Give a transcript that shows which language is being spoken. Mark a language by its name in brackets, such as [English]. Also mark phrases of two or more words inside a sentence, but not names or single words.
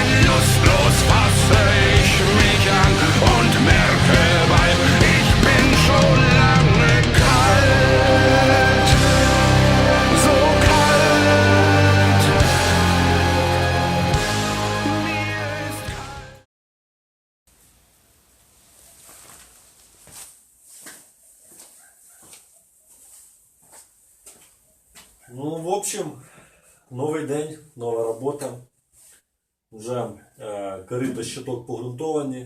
[German] Lustlos fasse ich mich an und merke bald, ich bin schon lange kalt. So kalt. Mir ist kalt. [Russian] Ну, в общем, [Ukrainian] новий день, нова робота. Вже корито щиток погрунтовані.